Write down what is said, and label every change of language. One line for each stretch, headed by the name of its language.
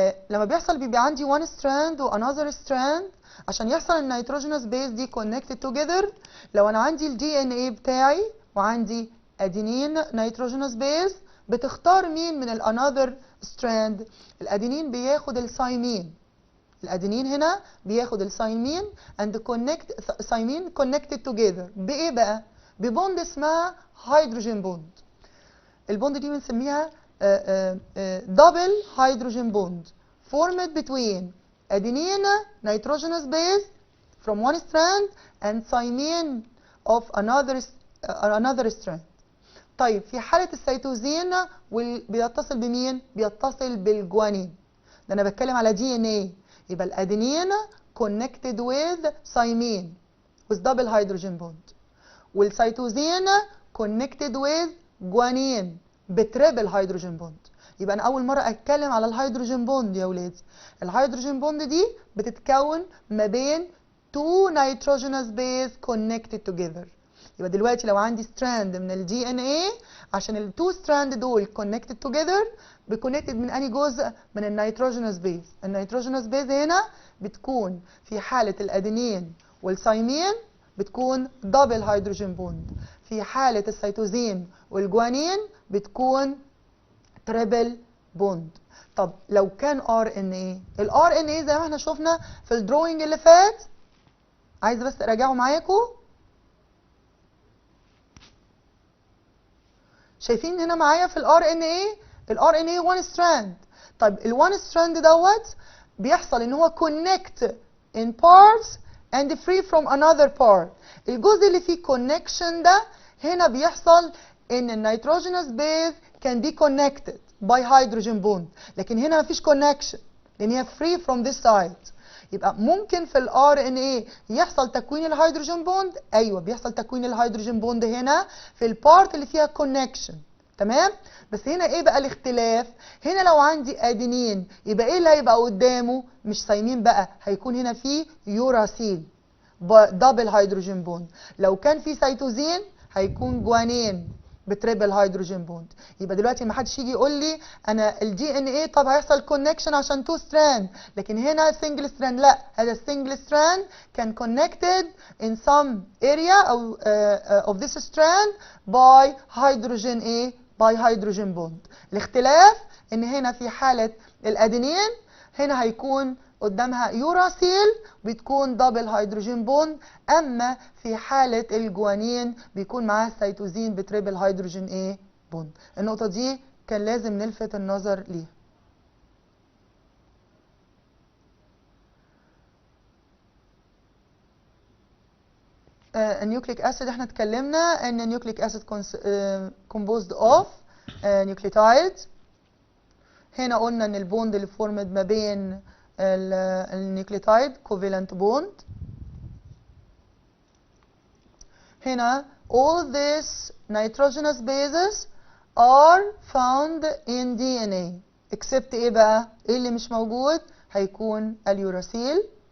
Arabic: لما بيحصل بيبقى عندي
English: one strand
Arabic: و
English: another strand.
Arabic: عشان يحصل النيتروجينوس بيز دي
English: connected together،
Arabic: لو أنا عندي ال DNA بتاعي وعندي أدينين نيتروجينوس بيز، بتختار مين من ال another strand؟ الأدينين بياخد الثايمين. الأدينين هنا بياخد الثايمين and ثايمين
English: connected together
Arabic: بإيه بقى؟ ببوند اسمها هيدروجين بوند. البوند دي بنسميها
English: double hydrogen bond formed between adenine nitrogenous base from one strand and thymine of another strand.
Arabic: طيب في حالة السيتوزين بيتصل بمين؟ بيتصل بالجوانين. ده أنا بتكلم على DNA. يبقى الأدينين
English: connected with thymine with double hydrogen bond،
Arabic: والسيتوزين
English: connected with
Arabic: جوانين بتريبل هيدروجين بوند. يبقى انا اول مره اتكلم على الهيدروجين بوند يا ولادي. الهيدروجين بوند دي بتتكون ما بين
English: two nitrogenous base connected together.
Arabic: يبقى دلوقتي لو عندي ستراند من ال DNA، عشان ال
English: two strand
Arabic: دول
English: connected together
Arabic: بكونكتد من انهي جزء؟ من النيتروجينوس بيز. النيتروجينوس بيز هنا بتكون في حاله الادينين والثايمين بتكون دبل هيدروجين بوند، في حالة السيتوزين والجوانين بتكون تريبل بوند. طب لو كان RNA، ال RNA زي ما احنا شفنا في الدروينج اللي فات، عايزة بس اراجعه معاكم. شايفين هنا معايا في ال RNA
English: one strand.
Arabic: طيب ال
English: one strand
Arabic: دوت بيحصل ان هو
English: connect in parts and free from another part.
Arabic: الجزء اللي فيه connection ده هنا بيحصل ان النيتروجينوس بيز
English: can be connected by hydrogen bond،
Arabic: لكن هنا مفيش connection لان هي
English: free from this side.
Arabic: يبقى ممكن في ال RNA يحصل تكوين الهيدروجين بوند. ايوه بيحصل تكوين الهيدروجين بوند هنا في البارت اللي فيها connection. تمام؟ بس هنا ايه بقى الاختلاف؟ هنا لو عندي ادينين يبقى ايه اللي هيبقى قدامه؟ مش ثايمين بقى، هيكون هنا في يوراسيل دبل هيدروجين بوند. لو كان في سيتوزين هيكون جوانين بتريبل هيدروجين بوند. يبقى دلوقتي ما حدش يجي يقول لي انا الدي ان ايه طب هيحصل كونكشن عشان تو ستراند، لكن هنا سنجل ستراند. لا، هذا السنجل ستراند كان كونكتد
English: in some area
Arabic: او
English: of this strand by hydrogen
Arabic: ايه؟
English: by hydrogen bond.
Arabic: الاختلاف ان هنا في حالة الادينين هنا هيكون قدامها يوراسيل بتكون دبل هيدروجين بوند، اما في حالة الجوانين بيكون معاها السيتوزين بتريبل هيدروجين ايه؟ بوند. النقطة دي كان لازم نلفت النظر ليها. النيوكليك اسيد احنا اتكلمنا ان النيوكليك اسيد
English: composed of nucleotides.
Arabic: هنا قلنا ان البوند اللي فورمد ما بين النيوكليوتايد
English: covalent bond.
Arabic: هنا
English: all these nitrogenous bases are found in DNA except
Arabic: ايه بقى؟ ايه اللي مش موجود؟ هيكون اليوراسيل.